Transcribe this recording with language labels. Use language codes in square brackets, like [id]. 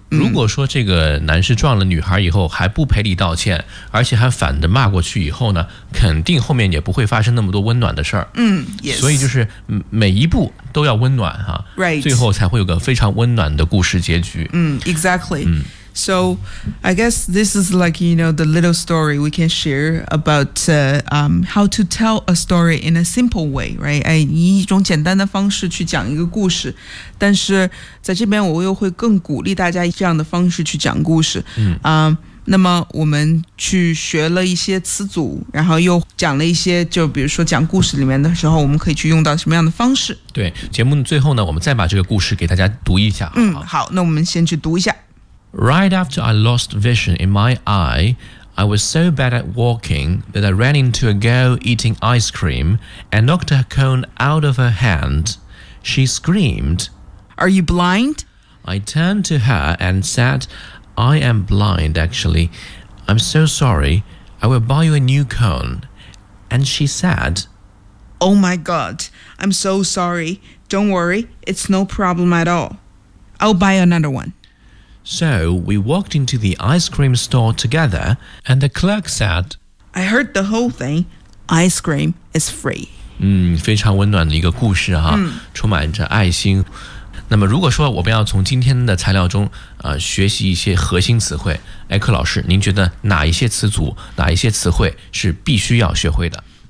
[zh] 如果说这个男士撞了女孩以后还不赔礼道歉，而且还反着骂过去以后呢，肯定后面也不会发生那么多温暖的事儿。嗯、所以就是每一步都要温暖哈、 [en] right. [zh] 最后才会有个非常温暖的故事结局。 [en] 嗯 ，exactly. So I guess this is like you know the little story we can share about how to tell a story in a simple way, right? [zh] 哎，以一种简单的方式去讲一个故事，但是在这边我又会更鼓励大家这样的方式去讲故事。那么我们去学了一些词组，然后又讲了一些，就比如说讲故事里面的时候，我们可以去用到什么样的方式？对，节目最后呢，我们再把这个故事给大家读一下。好，那我们先去读一下。 [en] Right after I lost vision in my eye, I was so bad at walking that I ran into a girl eating ice cream and knocked her cone out of her hand. She screamed, Are you blind? I turned to her and said, I am blind, actually. I'm so sorry. I will buy you a new cone. And she said, Oh my God, I'm so sorry. Don't worry, it's no problem at all. I'll buy another one. So we walked into the ice cream store together, and the clerk said, I heard the whole thing. Ice cream is free. [zh] 非常温暖的一个故事哈、充满着爱心。那么如果说我们要从今天的材料中、学习一些核心词汇，艾克老师，您觉得哪一些词组、哪一些词汇是必须要学会的？